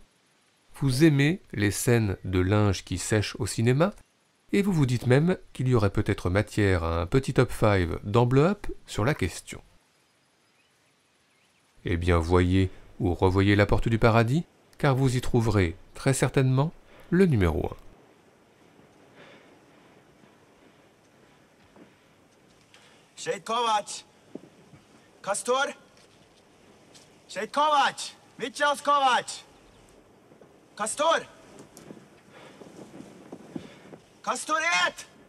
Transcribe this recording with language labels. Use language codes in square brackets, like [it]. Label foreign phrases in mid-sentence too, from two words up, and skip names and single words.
[fr] Vous aimez les scènes de linge qui sèchent au cinéma et vous vous dites même qu'il y aurait peut-être matière à un petit top 5 dans Blow Up sur la question. Eh bien voyez ou revoyez La Porte du Paradis, car vous y trouverez très certainement le numéro 1. [lv] Šeit Kovač! Kastor! Šeit Kovač! Mičels Kovač! Kastor! Kastor iet!